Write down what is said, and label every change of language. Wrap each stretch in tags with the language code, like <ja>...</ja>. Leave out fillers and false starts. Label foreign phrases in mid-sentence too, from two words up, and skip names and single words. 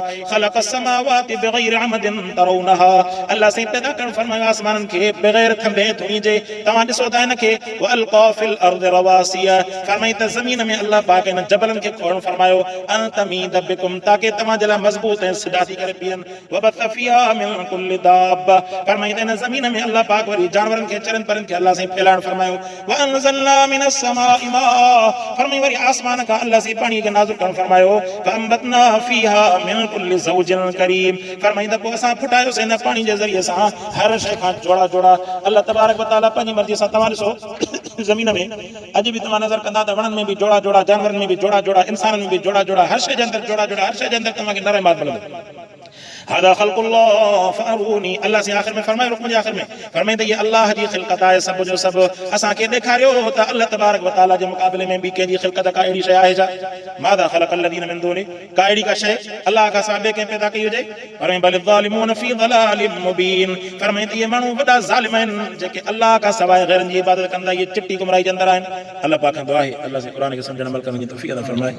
<ar>خلق السماوات بغير عمد ترونها,</ar> <sd>अल्लाह से पैदा करण फरमायो आसमाननि खे बग़ैर थंभे धुनी जे, तव्हां ॾिसो था हिन खे।</sd> <ar>وألقى في الأرض رواسي,</ar> <sd>फरमाई त ज़मीन में अल्लाह पाक इन जबलनि खे खोड़ण फरमायो,</sd> <ar>أن تميد بكم,</ar> <sd>ताकि तव्हां जे लाइ मज़बूत ऐं सिधा थी करे बीहनि।</sd> <ar>وبث فيها من كل دابة,</ar> <sd>फरमाई त इन ज़मीन में अल्लाह पाक वरी जानवरनि खे चरनि परनि खे अल्लाह से फैलाइण फरमायो।</sd> <ar>وأنزلنا من السماء ماء,</ar> <sd>फरमाई वरी आसमान खां अल्लाह से पाणी खे नाज़िल करण फरमायो।</sd> <ar>فأنبتنا فيها من كل زوج كريم,</ar> <sd>फरमाई त पोइ असां फुटायोसीं इन पाणी जे ज़रिए सां हर शइ खां जोड़ा जोड़ा।</sd> <ar>الله تبارك وتعالى</ar> <sd>पंहिंजी मर्ज़ी सां, तव्हां ॾिसो ज़मीन में अॼु बि तव्हां नज़र कंदा त वणनि में बि जोड़ा जोड़ा, जानवरनि में बि जोड़ा जोड़ा, इंसाननि में बि जोड़ा जोड़ा, हर शइ जे अंदरि जोड़ा जोड़ा, हर शइ जे अंदरि तव्हांखे नर ऐं माद मिलंदो।</sd> <ar>هذا خلق الله فأروني,</ar> <sd>अल्लाह से आख़िर में फरमायो, रुकन जे आख़िर में फरमाई त ये अल्लाह जी ख़िलक़त आहे, सब जो सब असांखे ॾेखारियो त</sd> <ar>الله تبارك وتعالى</ar> <sd>जे मुक़ाबले में बि कंहिंजी ख़िलक़त का अहिड़ी शइ आहे छा?</sd> <ar>ماذا خلق الذين من دون,</ar> <sd>का अहिड़ी का शइ अल्लाह खां सवाइ ॿिए कंहिं पैदा कई हुजे?</sd> <ar>فرمائي بل الظالمون في ضلال مبين,</ar> <sd>फरमाई त इहे माण्हू वॾा ज़ालिम आहिनि जेके अल्लाह खां सवाइ ग़ैरनि जी इबादत कंदा, इहे चिट्टी गुमराही जे अंदरि आहिनि। الله پاڪ کان دعا آهي الله سے قرآن کي سمجھڻ عمل ڪرڻ جي توفيق عطا فرمائي.</sd>